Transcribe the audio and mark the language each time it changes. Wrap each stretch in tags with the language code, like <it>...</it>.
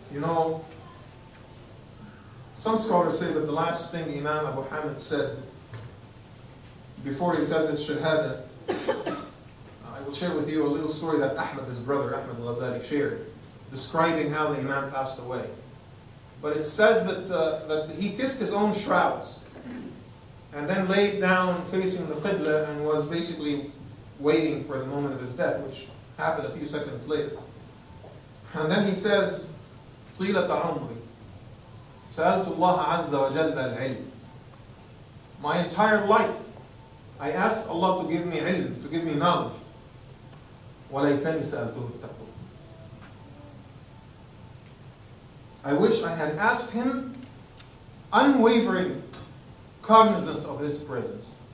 <en>You know, some scholars say that the last thing Imam Abu Hamid said before he says his shahada, I will share with you a little story that Ahmad, his brother, Ahmad Ghazali, shared, describing how the Imam passed away. But it says that he kissed his own shrouds and then laid down facing the Qibla and was basically waiting for the moment of his death, which happened a few seconds later. And then he says,</en> <ar>طِيلَةَ عُمْرِي سَأَلْتُ اللَّهَ عَزَّ وَجَلَّ الْعِلْمِ.</ar> <en>My entire life, I asked Allah to give me ilm, to give me knowledge.</en> <ar>وَلَيْتَنِي سَأَلْتُهُ التَّقْوَى.</ar> <en>I wish I had asked him unwavering cognizance of his presence.</en>